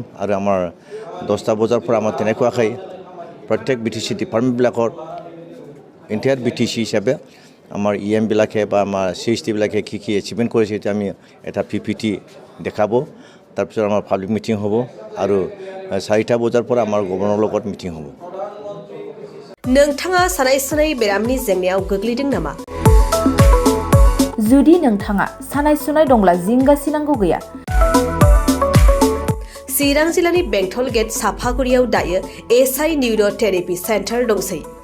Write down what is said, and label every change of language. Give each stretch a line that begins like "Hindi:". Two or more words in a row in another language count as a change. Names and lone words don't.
Assamese: আৰু আমাৰ 10টা বজাৰ পৰা আমাৰ তেনেকুৱাকৈ প্ৰত্যেক BTC ডিপাৰ্টমেণ্টবিলাকৰ ইণ্টায়াৰ BTC হিচাপে আমাৰ EMবিলাকে বা আমাৰ CSTবিলাকে কি এচিভমেণ্ট কৰিছে এতিয়া আমি এটা PPT দেখাব। তাৰপিছত আমাৰ
English: public meeting
Assamese: হ'ব আৰু 4টা বজাৰ পৰা আমাৰ গভৰ্ণৰৰ লগত মিটিং হ'ব।
Bodo: नोंथाङा सानाय सुनाय बेरामनि जेंनायाव गोग्लैदों नामा? जुदि नोंथाङा सानाय सुनाय दंब्ला जिंगा सिनांगौ गैया। चिरां जिल्लानि बेंटल गेट साफागुरियाव दायो SI निउर' थेरापि सेन्टार दंसै।